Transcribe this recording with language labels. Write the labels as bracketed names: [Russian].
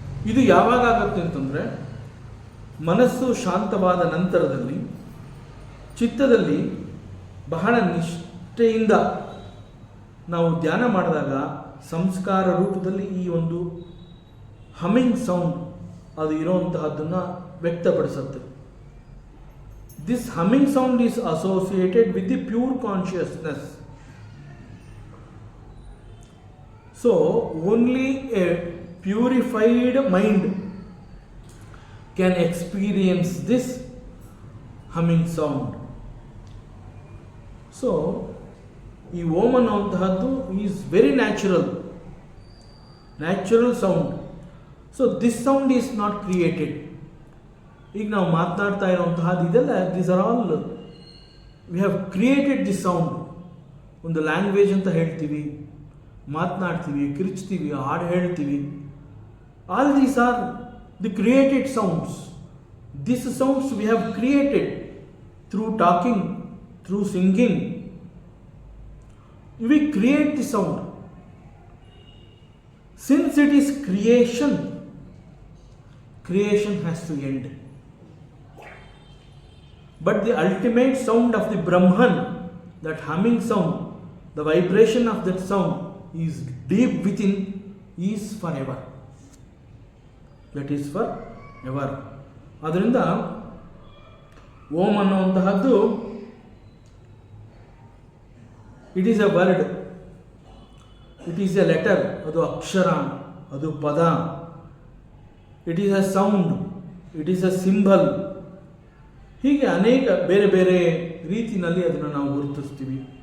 [Kannada] ಇದು ಯಾವಾಗ ಆಗುತ್ತೆ ಅಂತಂದರೆ, ಮನಸ್ಸು ಶಾಂತವಾದ ನಂತರದಲ್ಲಿ ಚಿತ್ತದಲ್ಲಿ ಬಹಳ ನಿಷ್ಠೆಯಿಂದ ನಾವು ಧ್ಯಾನ ಮಾಡಿದಾಗ ಸಂಸ್ಕಾರ ರೂಪದಲ್ಲಿ ಈ ಒಂದು ಹಮ್ಮಿಂಗ್ ಸೌಂಡ್ ಅದು ಇರೋಂತಹದ್ದನ್ನು ವ್ಯಕ್ತಪಡಿಸುತ್ತೆ. [English] This humming sound is associated with the pure consciousness. So only a purified mind can experience this humming sound. So [Kannada] ಈ ಓಂ ಅನ್ನುವಂತಹದ್ದು [English] Is very natural sound. So this sound is not created. [Kannada] ಈಗ ನಾವು ಮಾತನಾಡ್ತಾ ಇರುವಂತಹದ್ದು ಇದೆಲ್ಲ, [English] These are all we have created this sound. [Kannada] ಒಂದು language ಅಂತ ಹೇಳ್ತೀವಿ, ಮಾತನಾಡ್ತೀವಿ, ಕಿರ್ಚ್ತೀವಿ, ಹಾಡು ಹೇಳ್ತೀವಿ. [English] All these are the created sounds. These sounds we have created through talking, through singing. We create the sound. Since it is creation, creation has to end. But the ultimate sound of the Brahman, that humming sound, the vibration of that sound is deep within, is forever. That is for ever. [Kannada] ಆದ್ದರಿಂದ ಓಂ ಅನ್ನುವಂತಹದ್ದು [English] it is a word, it is a letter, [Kannada] ಅದು ಅಕ್ಷರ, ಅದು ಪದ. [English] It is a sound, it is a symbol. [Kannada] ಹೀಗೆ ಅನೇಕ ಬೇರೆ ಬೇರೆ ರೀತಿಯಲ್ಲಿ ಅದನ್ನು ನಾವು ಗುರುತಿಸ್ತೀವಿ.